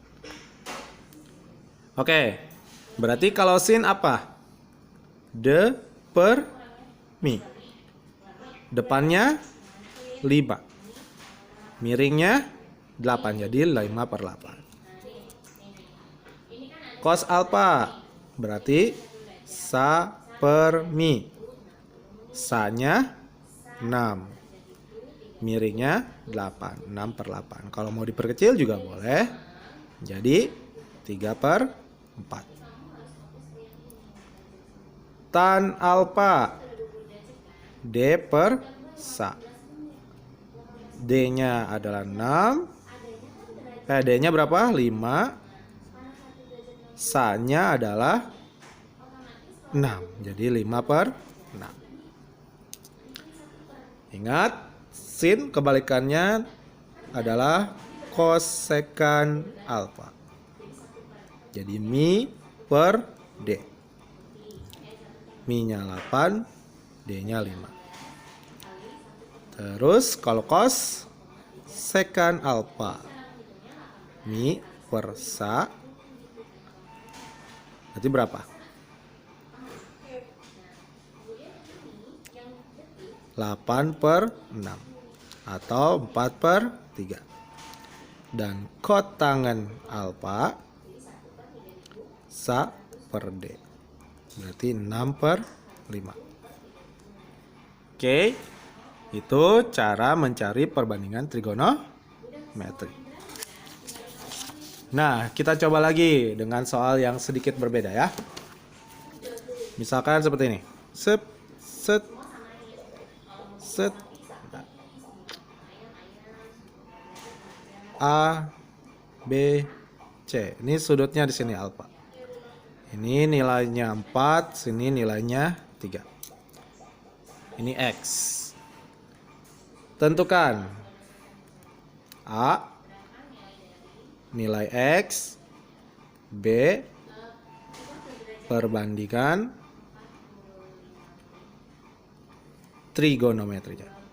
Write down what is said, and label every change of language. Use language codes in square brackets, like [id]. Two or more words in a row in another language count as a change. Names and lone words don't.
[id] Oke, berarti kalau sin apa? D per mi. Depannya 5. Miringnya 8, jadi 5 per 8. Cos alfa berarti sa per mi. Sa-nya 6. Miringnya 8. 6 per 8. Kalau mau diperkecil juga boleh. Jadi 3 per 4. Tan alfa D per sa. D-nya adalah 6. D-nya berapa? 5. Sa-nya adalah 6. Jadi 5 per 6. Ingat, sin kebalikannya adalah kosekan alfa. Jadi mi per D. Mi-nya 8, D-nya 5. Terus kalau cos sekan alfa. Mi per sa. Berarti berapa? 8 per 6 atau 4 per 3. Dan kotangan alfa sa per D. Berarti 6 per 5. Oke, itu cara mencari perbandingan trigonometri. Nah, kita coba lagi dengan soal yang sedikit berbeda ya. Misalkan seperti ini. Set, set, set. A, B, C. Ini sudutnya di sini alfa. Ini nilainya 4, sini nilainya 3. Ini X. Tentukan A nilai X, B perbandingan trigonometrinya.